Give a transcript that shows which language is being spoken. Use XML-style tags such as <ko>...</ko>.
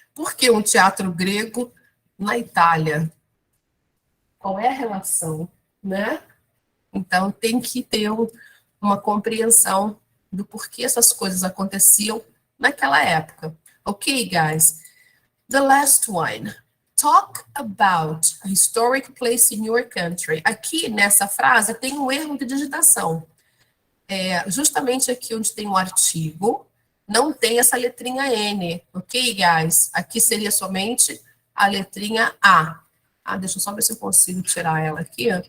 <pt>Por que um teatro grego na Itália? Qual é a relação, né? Então, tem que ter uma compreensão do porquê essas coisas aconteciam naquela época.</pt> <en>Ok, guys? The last one. Talk about a historic place in your country.</en> <pt>Aqui, nessa frase, tem um erro de digitação. Justamente aqui onde tem um artigo, não tem essa letrinha N.</pt> <en>Ok, guys?</en> <pt>Aqui seria somente a letrinha A. Deixa eu só ver se eu consigo tirar ela aqui.</pt>